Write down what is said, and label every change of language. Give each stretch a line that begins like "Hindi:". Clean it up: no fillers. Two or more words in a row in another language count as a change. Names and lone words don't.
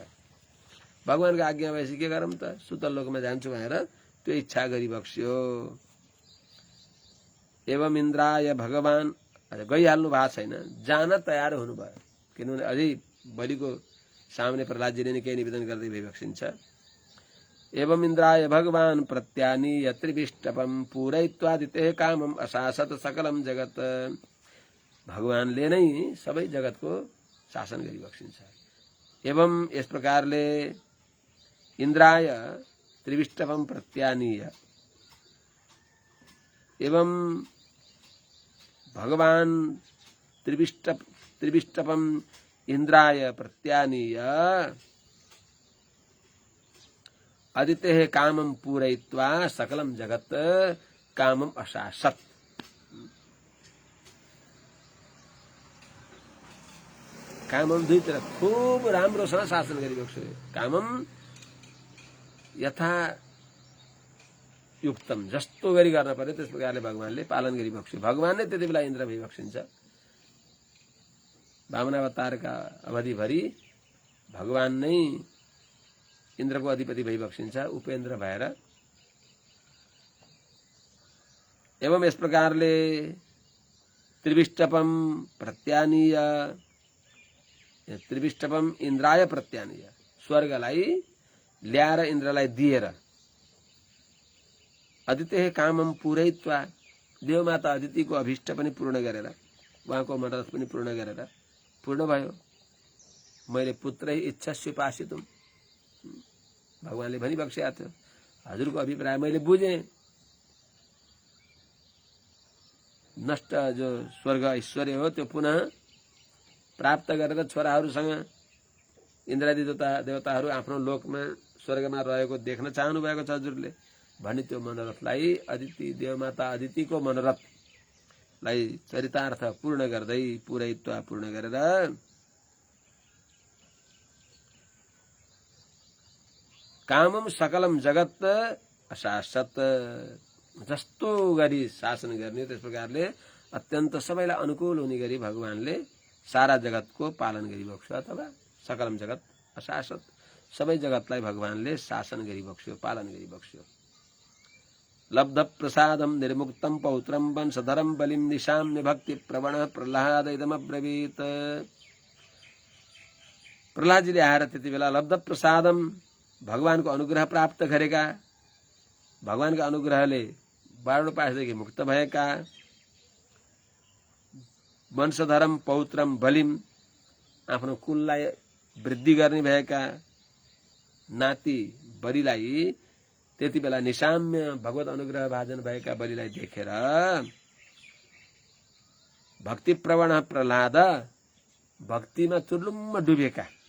Nepali: भगवानको आज्ञा भएपछि के गरौँ त, सुतल लोकमा जान्छु भनेर त्यो इच्छा गरिबक्स्यो।
Sanskrit: एवं इन्द्राय
Nepali: भगवान गइहाल्नु भएको छैन, जान तयार हुनुभयो। किनभने अझै बलिको सामने प्रहलादजीले नै केही निवेदन गर्दै भइबक्सिन्छ।
Sanskrit: एवं इन्द्राय भगवान प्रत्यानीय त्रिविष्टपम पूरयित्वादिते कामम अशासत सकलम जगत।
Nepali: भगवानले नै सबै जगतको शासन गरिबक्सिन्छ।
Sanskrit: एवं
Nepali: यस प्रकारले
Sanskrit: इन्द्राय त्रिविष्टपम प्रत्यानीय एवं भगवान त्रिविष्टपम इंद्राय प्रत्यानीय अदिते कामम पूरयित्वा सकलम जगत कामम अशासत।
Nepali: कामम दुईतिर खूब राम्रोसँग शासन गरिबक्स्यो।
Sanskrit: कामम यथा युक्तम
Nepali: जस्तो गरी गर्न पर्यो त्यस प्रकारले भगवानले पालन गरिबक्स्यो। भगवान नै त्यति बेला इन्द्र भइबक्सिन्छ। वामनावतारका अवधिभरि भगवान नै इन्द्रको अधिपति भइबक्सिन्छ उपेन्द्र भएर। एवं यस प्रकारले
Sanskrit: त्रिविष्टपम प्रत्यानीय त्रिविष्टपम इन्द्राय प्रत्यानीय
Nepali: स्वर्गलाई ल्याएर इन्द्रलाई दिएर
Sanskrit: अदिते कामम पूरयित्वा
Nepali: देवमाता अदितिको अभिष्ट पनि पूर्ण गरेर उहाँको मनोरथ पनि पूर्ण गरेर पूर्ण भयो। मैले
Sanskrit: पुत्रै इच्छास्युपासितुम
Nepali: भगवानले भनिबक्सेका थियो। हजुरको अभिप्राय मैले बुझेँ। नष्ट जो स्वर्ग ऐश्वर्य हो त्यो पुनः प्राप्त गरेर छोराहरूसँग इन्द्रादि देवताहरू आफ्नो लोकमा स्वर्गमा रहेको देख्न चाहनु भएको छ हजुरले भन्ने त्यो मनोरथलाई अदिति देवमाता अदितिको मनोरथलाई चरितार्थ पूर्ण गर्दै पूरयित्व पूर्ण गरेर
Sanskrit: कामम सकलम जगत अशासत
Nepali: जस्तो गरी शासन गर्ने त्यस प्रकारले अत्यन्त सबैलाई अनुकूल हुने गरी भगवानले सारा जगतको पालन गरिबक्स्यो। अथवा
Sanskrit: सकलम जगत अशासत
Nepali: सबै जगतलाई भगवानले शासन गरिबक्स्यो पालन गरिबक्स्यो।
Sanskrit: लब्ध प्रसादम निर्मुक्तम पौत्रम वंशधरम बलिम निशाम्य भक्ति प्रवण प्रह्लाद इदमब्रवीत।
Nepali: प्रह्लादजीले आएर त्यति बेला
Sanskrit: लब्ध प्रसादम
Nepali: भगवानको अनुग्रह प्राप्त गरेका भगवानको अनुग्रहले बाह्रौं पाशदेखि मुक्त भएका
Sanskrit: वंशधरम पौत्रम बलिम
Nepali: आफ्नो कुललाई वृद्धि गर्ने भएका नाति बलिलाई त्यति बेला निशाम्य भगवत अनुग्रह भाजन भएका बलिलाई देखेर
Sanskrit: भक्ति प्रवण प्रह्लाद
Nepali: भक्तिमा चुर्लुम्म डुबेका।